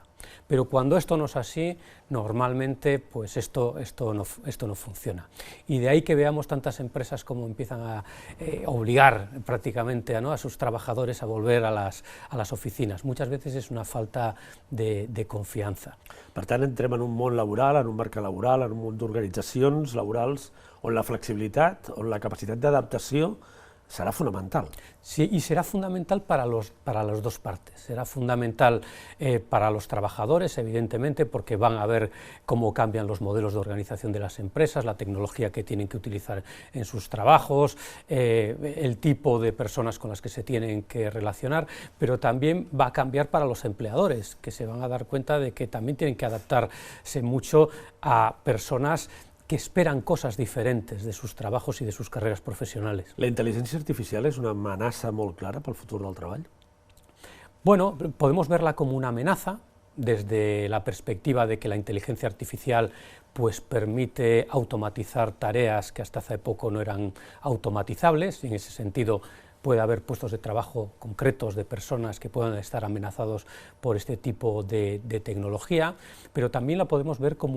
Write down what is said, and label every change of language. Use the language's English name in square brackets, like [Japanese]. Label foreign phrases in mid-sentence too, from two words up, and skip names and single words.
[Spanish] Pero cuando esto no es así, normalmente pues esto no funciona. Y de ahí que veamos tantas empresas como empiezan a obligar prácticamente a sus trabajadores a volver a las oficinas. Muchas veces es una falta de confianza. [Catalan] Per tant, entrem en un món laboral, en un mercat laboral, en un món d'organitzacions laborals on la flexibilitat, on la capacitat d'adaptació serà fundamental. [Spanish] Sí, y será fundamental para las dos partes. Será fundamental para los trabajadores, evidentemente, porque van a ver cómo cambian los modelos de organización de las empresas, la tecnología que tienen que utilizar en sus trabajos, el tipo de personas con las que se tienen que relacionar, pero también va a cambiar para los empleadores, que se van a dar cuenta de que también tienen que adaptarse mucho a personas que esperan cosas diferentes de sus trabajos y de sus carreras profesionales. [Catalan] La intel·ligència artificial és una amenaça molt clara pel futur del treball? [Spanish] Bueno, podemos verla como una amenaza desde la perspectiva de que la inteligencia artificial pues permite automatizar tareas que hasta hace poco no eran automatizables, y en ese sentido puede haber puestos de trabajo concretos de personas que puedan estar amenazados por este tipo de tecnología, pero también la podemos ver como